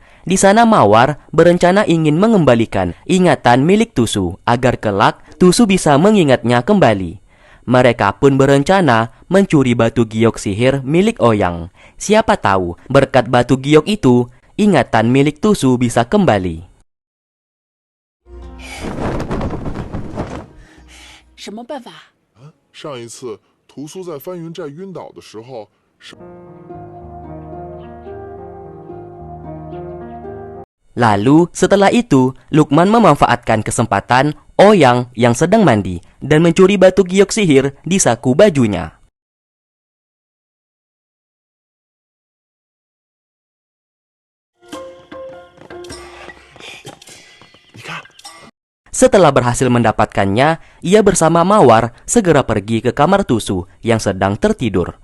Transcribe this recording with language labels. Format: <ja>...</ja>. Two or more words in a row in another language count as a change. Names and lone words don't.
<id>Di sana Mawar berencana ingin mengembalikan ingatan milik Tusu agar kelak Tusu bisa mengingatnya kembali. Mereka pun berencana mencuri batu giok sihir milik Ouyang. Siapa tahu berkat batu giok itu, ingatan milik Tusu bisa kembali.</id> <zh>什么办法？上一次屠苏在翻云寨晕倒的时候，</zh> <id>Lalu setelah itu, Lukman memanfaatkan kesempatan Ouyang yang sedang mandi dan mencuri batu giok sihir di saku bajunya. Setelah berhasil mendapatkannya, ia bersama Mawar segera pergi ke kamar Tusu yang sedang tertidur.</id>